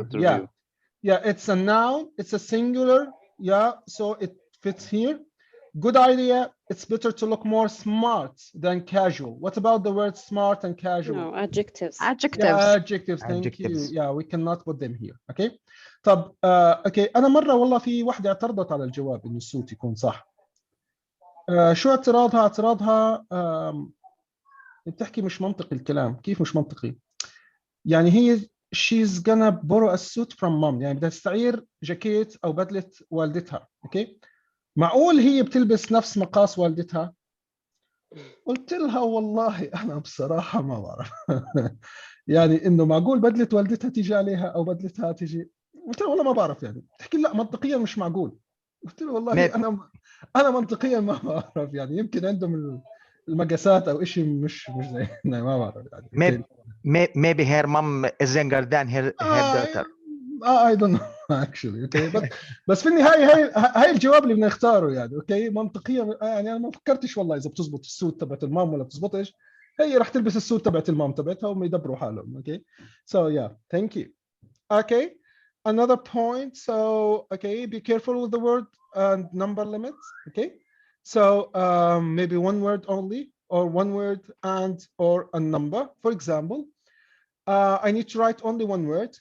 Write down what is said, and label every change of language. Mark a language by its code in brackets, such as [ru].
[en] interview. Yeah, it's a noun, it's a singular. Yeah, so it fits here. Good idea. It's better to look more smart than casual. What about the word smart and casual? No, adjectives. Yeah, adjectives. Thank you. Adjectives. Yeah, we cannot put them here. Okay. [ar] طب اوكي انا مره والله في واحده اعترضت على الجواب انه الصوت يكون صح. شو اعتراضها بتحكي مش منطقي الكلام. كيف مش منطقي؟ يعني هي [en] she's gonna borrow a suit from mom، [ar] يعني بدها تستعير جاكيت او بدله والدتها. اوكي معقول هي بتلبس نفس مقاس والدتها؟ قلت لها والله انا بصراحه ما بعرف. يعني انه معقول بدله والدتها تيجي عليها او بدلتها تيجي؟ قلت لها والله ما بعرف. يعني تحكي لا منطقيا مش معقول. قلت له والله انا منطقيا ما بعرف. يعني يمكن عندهم المقاسات او شيء مش زينا ما بعرف. يعني [en] maybe her mom is younger than her daughter. I don't know actually. [ar] Okay بس في النهايه هاي الجواب اللي بنختاره يعني. اوكي منطقيا يعني انا ما فكرتش والله اذا بتزبط السوت تبعت المام ولا بتزبطش. هي راح تلبس السوت تبعت المام تبعتها وهم يدبروا حالهم. [en] Okay so yeah thank you. Okay another point. So okay be careful with the word and number limits. Okay so maybe one word only or one word and or a number. For example I need to write only one word.